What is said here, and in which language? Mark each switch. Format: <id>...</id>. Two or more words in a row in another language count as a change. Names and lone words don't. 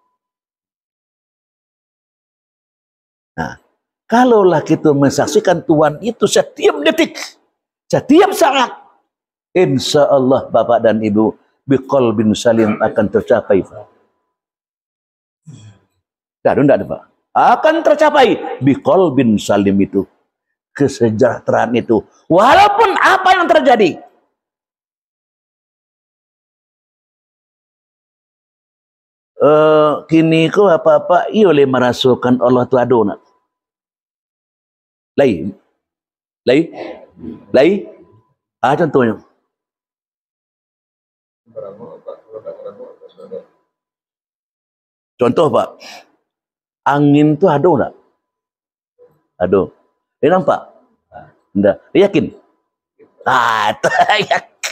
<id>Nah, kalaulah kita mensaksikan Tuhan itu setiap detik, setiap saat,</id> <ar>إن شاء الله</ar> <id>bapak dan ibu</id> <ar>بقلب سليم</ar> <id>akan tercapai. Tidak ada Pak. Akan tercapai</id> <ar>بقلب سليم</ar> <id>itu. Kesejahteraan itu. Walaupun apa yang terjadi.</id> <min>Kini ko apa-apa iyo le merasukan Allah tu ado nak.</min> <id>Lai. Contohnya. Contoh Pak. Angin tu ada tak? Ada. Dia nampak? Tidak. Dia yakin? Tak.</id>